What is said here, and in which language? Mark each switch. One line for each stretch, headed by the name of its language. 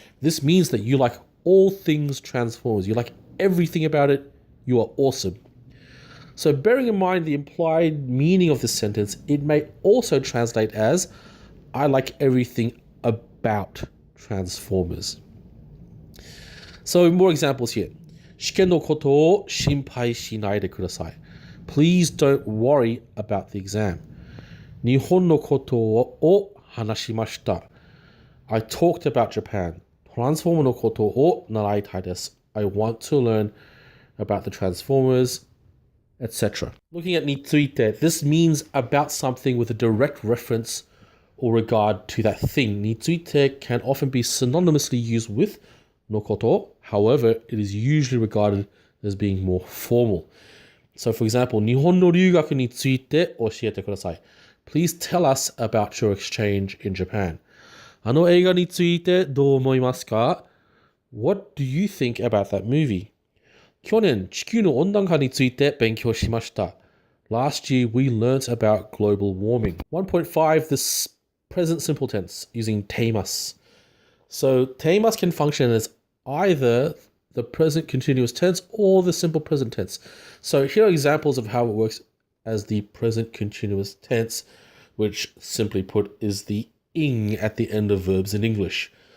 English: This means that you like all things Transformers. You like everything about it. You are awesome. So bearing in mind the implied meaning of this sentence, it may also translate as I like everything about Transformers. So more examples here.
Japanese: 試験のことを心配しないでください.
English: Please don't worry about the exam.
Japanese: 日本のことを話しました。
English: I talked about Japan.
Japanese: トランスフォームのことを習いたいです。
English: I want to learn about the Transformers, etc. Looking at について, this means about something with a direct reference or regard to that thing. について can often be synonymously used with のこと. However, it is usually regarded as being more formal. So, for example,
Japanese: 日本の留学について教えてください.
English: Please tell us about your exchange in Japan.
Japanese: あの映画についてどう思いますか?
English: What do you think about that movie?
Japanese: 去年、地球の温暖化について勉強しました.
English: Last year, we learnt about global warming. 1.5, this present simple tense using ています. So, ています can function as either the present continuous tense or the simple present tense. So, here are examples of how it works as the present continuous tense, which simply put is the ing at the end of verbs in English.